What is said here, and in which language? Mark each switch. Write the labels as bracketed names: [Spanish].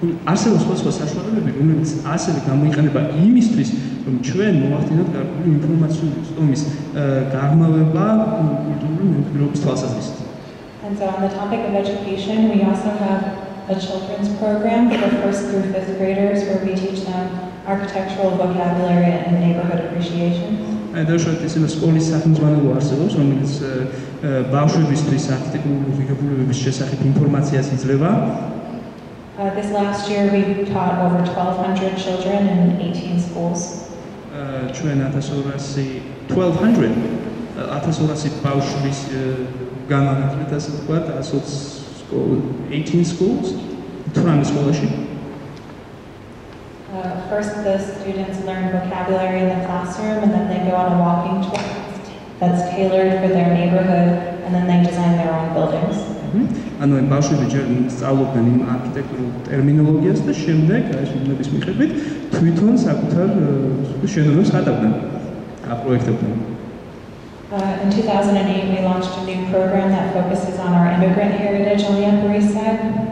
[Georgian] არსებობს სხვადასხვა საშუალებები, რომლებიც ასევე გამოიყენება იმისთვის, რომ ჩვენ მოვახდინოთ გარკვეული ინფორმაციული სტომის გაღრმავება კულტურული მემკვიდრეობის თვალსაზრისით. [English] And so on the topic of education, we also have a children's program for 1st through 5th graders where we teach them architectural vocabulary and neighborhood appreciation. [Georgian] Დაუშვათ ისინი სკოლის სახელმძღვანელო არსებობს, რომელიც ბავშვებისთვის არქიტექტურული ღირებულებების შესახებ ინფორმაციას იძლევა. [English] This last year we taught over 1,200 children in 18 schools. [Georgian] ჩვენ 1200 ბავშვის განანათლეთ, ასე ვთქვათ, [English] 18 schools, [Georgian] 18 სკოლაში. [English] First, the students learn vocabulary in the classroom, and then they go on a walking tour that's tailored for their neighborhood, and then they design their own buildings. [Georgian] ანუ ბავშვები ჯერ სწავლობდნენ იმ არქიტექტურულ ტერმინოლოგიას და შემდეგ ეს უნების მიხედვით თვითონ საკუთარ შენობებს ხატავდნენ, აპროექტებდნენ. [English] In 2008, we launched a new program that focuses on our immigrant heritage on the Upper East Side.